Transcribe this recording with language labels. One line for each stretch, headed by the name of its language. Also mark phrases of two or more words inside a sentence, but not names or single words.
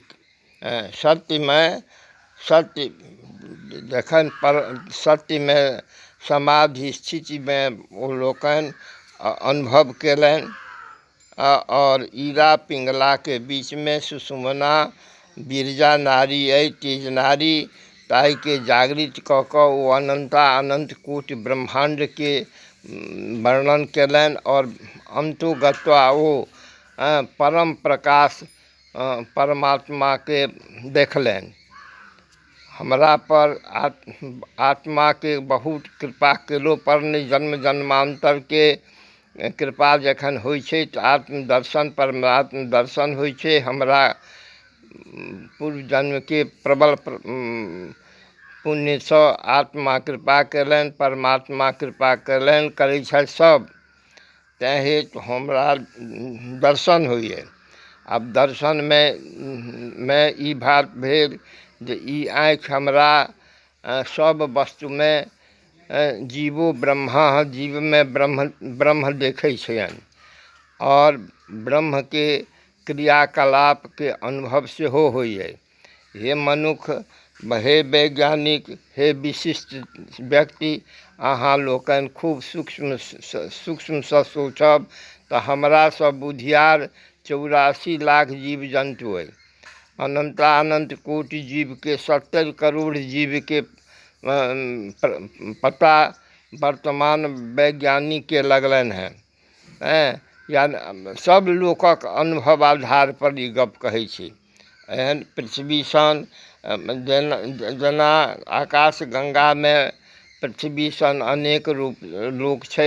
Maithili: सत्य में सत्य जखन सत्य में समाधि स्थिति में ओ लोकनि अनुभव केलनि। और ईरा पिंगला के बीच में सुषुम्ना बिरजा नारी अइ, तेज नारी। ताहि के जागृत कऽ कऽ ओ अनंत कोटि ब्रह्मांड के वर्णन केलनि। और
Sanskrit: अंतो गत्वा
Maithili: ओ परम प्रकाश परमात्मा के देखलनि। हमरा पर आत्मा के बहुत कृपा केलो पर नहि, जन्म जन्मांतर के कृपा जखन होइ छै तऽ आत्मदर्शन परमात्म दर्शन होइ छै। हमरा पूर्व जन्म के प्रबल पुण्य सँ आत्मा कृपा कयलनि, परमात्मा कृपा कयलनि, करै छथि सब। तैं हेतु हमरा दर्शन होइए। आब दर्शनमे ई बात भेल जे ई आँखि हमरा सब वस्तुमे जीवो ब्रह्मा, जीव में ब्रह्म देखै छनि और ब्रह्म के क्रियाकलाप के अनुभव सेहो होइए। हे मनुख, हे वैज्ञानिक, हे विशिष्ट व्यक्ति, अहाँ लोकनि खूब सूक्ष्म सँ सोचब तऽ हमरा सब बुधियार 84 लाख जीव जंतु अइ। अनंत कोटि जीव के 70 करोड़ जीव के पता वर्तमान वैज्ञानिक के लगलनि हैं। या सब लोकक अनुभव आधार पर ई गप कहै छी। एहन पृथ्वी सन जेना आकाश गंगा में पृथ्वी सन अनेक लोक छै।